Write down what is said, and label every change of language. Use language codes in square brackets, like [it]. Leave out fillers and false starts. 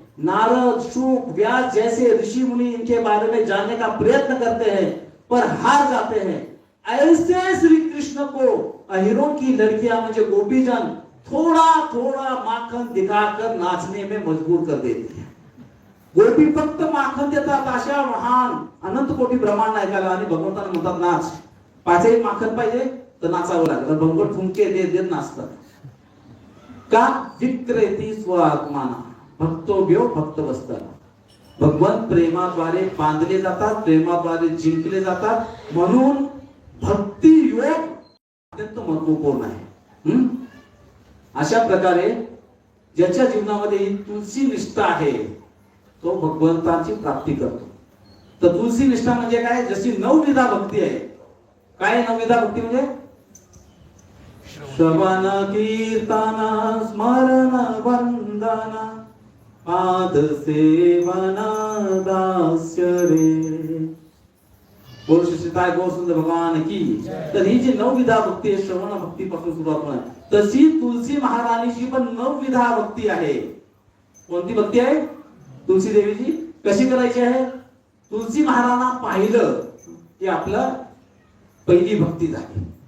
[hi] नारद शुक व्यास जैसे ऋषि मुनि इनके बारे में जानने का प्रयत्न करते हैं पर हार जाते हैं. ऐसे श्री कृष्ण को अहिरों की लड़कियां म्हणजे गोपीजन थोड़ा थोड़ा माखन दिखाकर नाचने में मजबूर कर देती है. [mr] गोपी फक्त माखन देतात अशा महान अनंत कोटी ब्रह्मांड ऐकायला, आणि भगवंतांना म्हणतात नाच. पाचही माखन पाहिजे तर नाचावं लागलं. भगवंत ठुमके देत देत नाचतात. का? [sa] विक्रेती स्व आत्माना, भक्तोभ्यो भक्त बसतात. [mr] भगवंत प्रेमाद्वारे बांधले जातात, प्रेमाद्वारे जिंकले जातात. म्हणून भक्ती योग अत्यंत महत्वपूर्ण आहे. अशा प्रकारे ज्याच्या जीवनामध्ये ही तुलसी निष्ठा आहे तो भगवंताची प्राप्ती करतो. तर तुलसी निष्ठा म्हणजे काय? जशी नवविधा भक्ती आहे. काय नवविधा भक्ती म्हणजे? श्रवण कीर्तन स्मरण वंदन पाद सेवन दास्य रे. [hi] बोल श्रीताय गो सुंदर भगवान की. [mr] तर ही जी नवविधा भक्ती आहे, श्रवण भक्ती पासून सुरुवात होणार, तशी तुलसी महाराणीची पण नवविधा भक्ती आहे. कोणती भक्ती आहे? तुलसी देवीची. कशी करायची आहे? तुलसी महाराणा पाहिलं की आपलं पहिली भक्ती झाली.